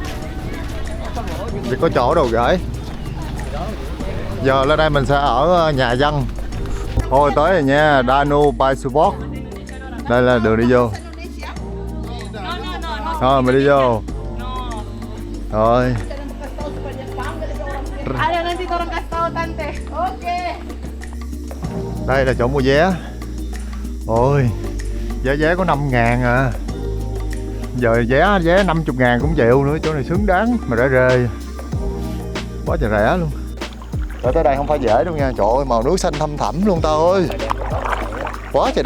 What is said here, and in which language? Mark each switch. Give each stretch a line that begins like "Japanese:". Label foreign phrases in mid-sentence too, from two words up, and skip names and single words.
Vietnamese: Chỉ có chỗ đồ gửi. Giờ lên đây mình sẽ ở nhà dân. Thôi tới rồi nha, Danau Paisubok. Đây là đường đi vô. Rồi mình đi vô. Rồi.
Indonesian: Ada nanti orang kasih tahu tante. Oke.
Vietnamese: Đây là chỗ mua vé. Ôi, vé có 5.000 à. Giờ vé 50.000 cũng chịu nữa, chỗ này xứng đáng mà rẻ rề. Quá trời rẻ luôn. Tới đây không phải dễ đâu nha, trời ơi, màu nước xanh thăm thẳm luôn ta ơi.